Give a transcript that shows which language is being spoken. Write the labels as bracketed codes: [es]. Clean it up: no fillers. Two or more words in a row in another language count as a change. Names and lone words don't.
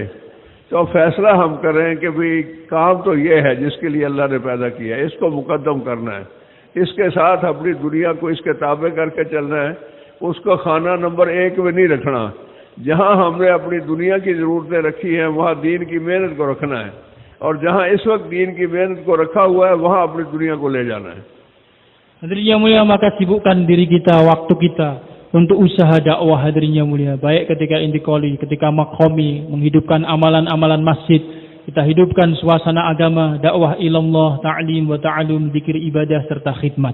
[hi] तो फैसला हम करें कि भाई काम तो ये है जिसके लिए अल्लाह ने पैदा किया है, इसको मुकद्दम करना है, इसके साथ अपनी दुनिया को इसके ताबे करके चलना है। उसको खाना नंबर 1 में नहीं रखना। जहाँ हमने अपनी दुनिया की ज़रूरतें रखी हैं वहाँ दीन की मेहनत को रखना है, और जहाँ इस वक्त दीन की मेहनत को रखा हुआ है वहाँ अपनी दुनिया को ले जाना है। [ms] Hadirin yang mulia, maka sibukkan diri kita, waktu kita untuk usaha dakwah hadirin yang mulia. Baik ketika intikoli, ketika makomi, menghidupkan amalan-amalan masjid. Kita hidupkan suasana agama, dakwah ilallah, [ar] تعليم وتعلم, [ms] zikir ibadah serta khidmat.